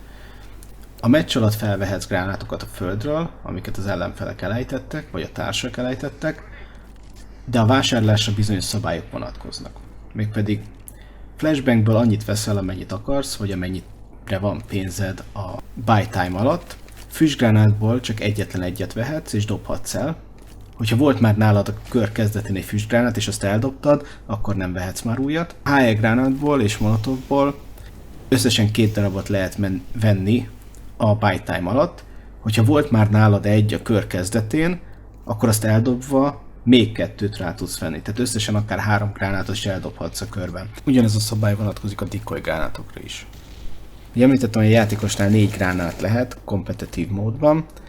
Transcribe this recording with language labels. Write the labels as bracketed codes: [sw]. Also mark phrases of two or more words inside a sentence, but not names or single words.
[hu] A meccs alatt felvehetsz gránátokat a földről, amiket az ellenfelek elejtettek, vagy a társak elejtettek, de a vásárlásra bizonyos szabályok vonatkoznak. Mégpedig flashbangből annyit veszel, amennyit akarsz, vagy amennyire van pénzed a [en] buy time [hu] alatt. Füstgránátból csak egyetlen egyet vehetsz és dobhatsz el. Hogyha volt már nálad a kör kezdetén egy füstgránát és azt eldobtad, akkor nem vehetsz már újat. HE gránátból és molotovból összesen 2 darabot lehet venni a [en] buy time [hu] alatt. Hogyha volt már nálad egy a kör kezdetén, akkor azt eldobva még 2-t rá tudsz venni. Tehát összesen akár 3 gránátot is eldobhatsz a körben. Ugyanez a szabály vonatkozik a decoy gránátokra is. Ugye említettem, hogy a játékosnál 4 gránát lehet kompetitív módban.